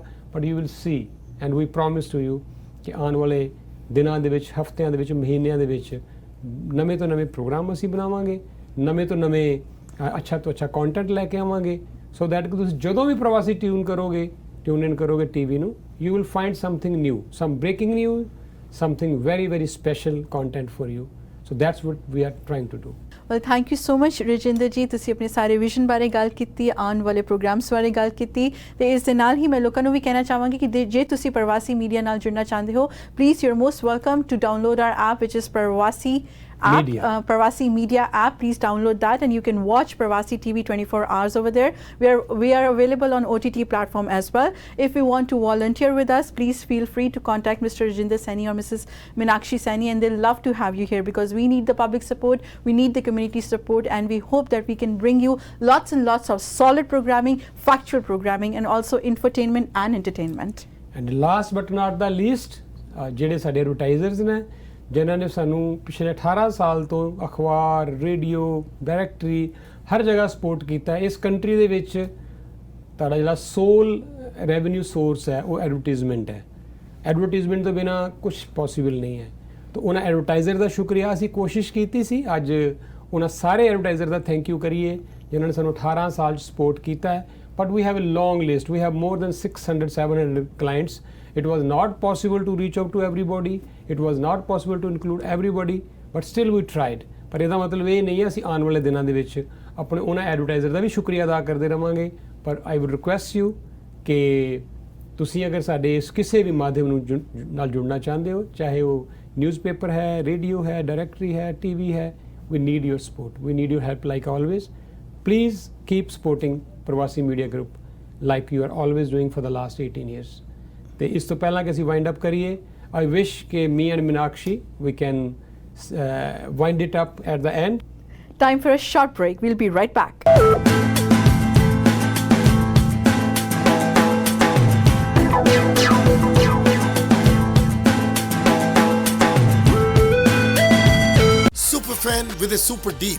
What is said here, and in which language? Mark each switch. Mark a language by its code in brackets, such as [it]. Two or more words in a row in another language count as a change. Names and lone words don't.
[en] but you will see and we promise to you [pa] ਕਿ ਆਉਣ ਵਾਲੇ ਦਿਨਾਂ ਦੇ ਵਿੱਚ, ਹਫ਼ਤਿਆਂ ਦੇ ਵਿੱਚ, ਮਹੀਨਿਆਂ ਦੇ ਵਿੱਚ ਨਵੇਂ ਤੋਂ ਨਵੇਂ ਪ੍ਰੋਗਰਾਮ ਅਸੀਂ ਬਣਾਵਾਂਗੇ, ਨਵੇਂ ਤੋਂ ਨਵੇਂ ਅੱਛਾ ਤੋਂ ਅੱਛਾ ਕੰਟੈਂਟ ਲੈ ਕੇ ਆਵਾਂਗੇ, [en] so that [pa] ਕਿ ਤੁਸੀਂ ਜਦੋਂ ਵੀ ਪ੍ਰਵਾਸੀ [en] tune in [pa] ਕਰੋਗੇ ਟੀਵੀ ਨੂੰ, [en] you will find something new, some breaking news, something very special content for you। So that's what we are trying to do। Well, thank you so much [pa] ਰਜਿੰਦਰ ਜੀ, ਤੁਸੀਂ ਆਪਣੇ ਸਾਰੇ ਵਿਜ਼ਨ ਬਾਰੇ ਗੱਲ ਕੀਤੀ, ਆਉਣ ਵਾਲੇ ਪ੍ਰੋਗਰਾਮਸ ਬਾਰੇ ਗੱਲ ਕੀਤੀ, ਤੇ ਇਸ ਦੇ ਨਾਲ ਹੀ ਮੈਂ ਲੋਕਾਂ ਨੂੰ ਵੀ ਕਹਿਣਾ ਚਾਹਾਂਗੀ ਕਿ ਜੇ ਤੁਸੀਂ ਪ੍ਰਵਾਸੀ ਮੀਡੀਆ ਨਾਲ ਜੁੜਨਾ ਚਾਹੁੰਦੇ ਹੋ, [en] please you are most welcome to download our app which is Pravasi app, Media. Pravasi Media app. Please download that and you can watch Pravasi TV 24 hours over there. We are available on OTT platform as well. If you want to volunteer with us, please feel free to contact Mr. Rajinder Saini or Mrs. Minakshi Saini, and they'll love to have you here because we need the public support, we need the community support, and we hope that we can bring you lots and lots of solid programming, factual programming, and also infotainment and entertainment. and last but not least [pa] ਜਿਹੜੇ ਸਾਡੇ ਐਡਵਰਟਾਈਜ਼ਰਸ ਨੇ ਜਿਨ੍ਹਾਂ ਨੇ ਸਾਨੂੰ ਪਿਛਲੇ 18 ਸਾਲ ਤੋਂ ਅਖਬਾਰ, ਰੇਡੀਓ, ਡਾਇਰੈਕਟਰੀ ਹਰ ਜਗ੍ਹਾ ਸਪੋਰਟ ਕੀਤਾ ਹੈ। ਇਸ ਕੰਟਰੀ ਦੇ ਵਿੱਚ ਤੁਹਾਡਾ ਜਿਹੜਾ [en] sole revenue source [pa] ਹੈ ਉਹ ਐਡਵਰਟਾਈਜ਼ਮੈਂਟ ਹੈ। ਐਡਵਰਟਾਈਜ਼ਮੈਂਟ ਤੋਂ ਬਿਨਾ ਕੁਝ ਪੋਸੀਬਲ ਨਹੀਂ ਹੈ। ਤਾਂ ਉਹਨਾਂ ਐਡਵਰਟਾਈਜ਼ਰ ਦਾ ਸ਼ੁਕਰੀਆ। ਅਸੀਂ ਕੋਸ਼ਿਸ਼ ਕੀਤੀ ਸੀ ਅੱਜ ਉਹਨਾਂ ਸਾਰੇ ਐਡਵਰਟਾਈਜ਼ਰ ਦਾ [en] thank you [pa] ਕਰੀਏ ਜਿਨ੍ਹਾਂ ਨੇ ਸਾਨੂੰ 18 ਸਾਲ 'ਚ ਸਪੋਰਟ ਕੀਤਾ ਹੈ। [en] But we have a long list. We have more than 600-700 clients. It was not possible to reach out to everybody. It was not possible to include everybody. But still we tried. [pa] ਪਰ ਇਹਦਾ ਮਤਲਬ ਇਹ ਨਹੀਂ ਹੈ ਅਸੀਂ ਆਉਣ ਵਾਲੇ ਦਿਨਾਂ ਦੇ ਵਿੱਚ ਆਪਣੇ ਉਹਨਾਂ ਐਡਵਰਟਾਈਜ਼ਰ ਦਾ ਵੀ ਸ਼ੁਕਰੀਆ ਅਦਾ ਕਰਦੇ ਰਵਾਂਗੇ। ਪਰ [en] I would request you [pa] ਕਿ ਤੁਸੀਂ ਅਗਰ ਸਾਡੇ ਇਸ ਕਿਸੇ ਵੀ ਮਾਧਿਅਮ ਨੂੰ ਨਾਲ ਜੁੜਨਾ ਚਾਹੁੰਦੇ ਹੋ, ਚਾਹੇ ਉਹ ਨਿਊਜ਼ਪੇਪਰ ਹੈ, ਰੇਡੀਓ ਹੈ, ਡਾਇਰੈਕਟਰੀ ਹੈ, TV ਹੈ, [en] we need your support. We need your help like always. Please keep supporting Pravasi Media Group like you are always doing for the last 18 years. [pa] ਤੇ ਇਸ ਤੋਂ ਪਹਿਲਾਂ ਕਿ ਅਸੀਂ [en] wind up [pa] ਕਰੀਏ, [en] I wish ਕਿ me and Minakshi we can wind it up at the end. Time for a short break. We'll be right back. Superfan with a super deal.